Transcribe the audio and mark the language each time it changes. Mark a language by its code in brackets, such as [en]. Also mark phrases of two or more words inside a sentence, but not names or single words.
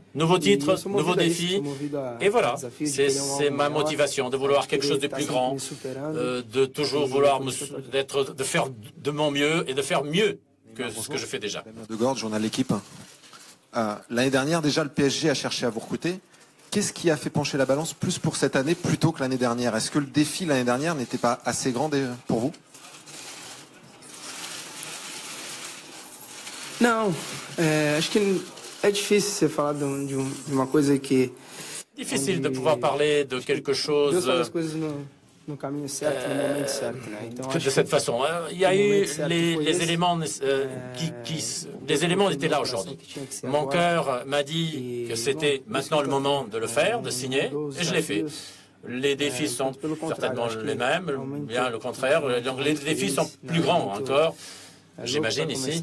[fr] Nouveau titre, nouveau défi. Et voilà, c'est ma motivation, de vouloir quelque chose de plus grand, de toujours vouloir de faire de mon mieux et de faire mieux que ce que je fais déjà. De Gorge, journal L'équipe. L'année dernière, déjà, le PSG a cherché à vous recruter. Qu'est-ce qui a fait pencher la balance plus pour cette année plutôt que l'année dernière? Est-ce que le défi l'année dernière n'était pas assez grand pour vous? [pt] Não, acho que é difícil você falar de uma coisa que... [fr] Difficile de pouvoir parler de quelque chose [pt] Deus faz as coisas no caminho certo, no momento certo, né? Então, [fr] de cette façon. Il y a eu les éléments les éléments étaient là aujourd'hui. Mon cœur m'a dit que c'était maintenant le moment de le faire, de signer, et je l'ai fait. Les défis sont certainement les mêmes, bien le contraire. Donc les défis sont plus grands encore, j'imagine, ici.